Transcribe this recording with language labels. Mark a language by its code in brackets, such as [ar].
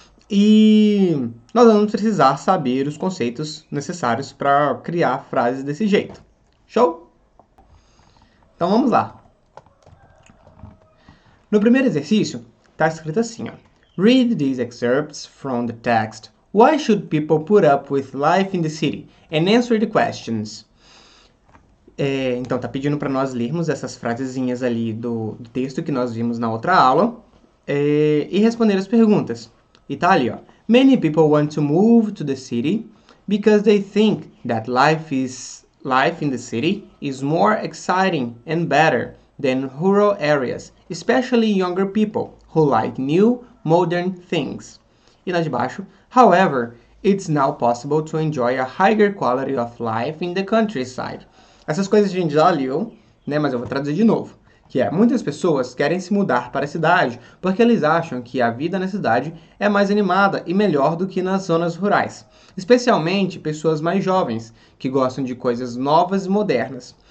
[pt] E nós vamos precisar saber os conceitos necessários para criar frases desse jeito. Show? Então vamos lá. No primeiro exercício, está escrito assim, ó. [en] Read these excerpts from the text. Why should people put up with life in the city? And answer the questions. [pt] Então, está pedindo para nós lermos essas frasezinhas ali do texto que nós vimos na outra aula e responder as perguntas. E tá ali, ó. [en] Many people want to move to the city because they think that life in the city is more exciting and better than rural areas, especially younger people who like new, modern things. [pt] E lá de baixo, [en] however, it's now possible to enjoy a higher quality of life in the countryside. [pt] Essas coisas a gente já leu, né, mas eu vou traduzir de novo. Que é, muitas pessoas querem se mudar para a cidade porque eles acham que a vida na cidade é mais animada e melhor do que nas zonas rurais. Especialmente pessoas mais jovens, que gostam de coisas novas e modernas.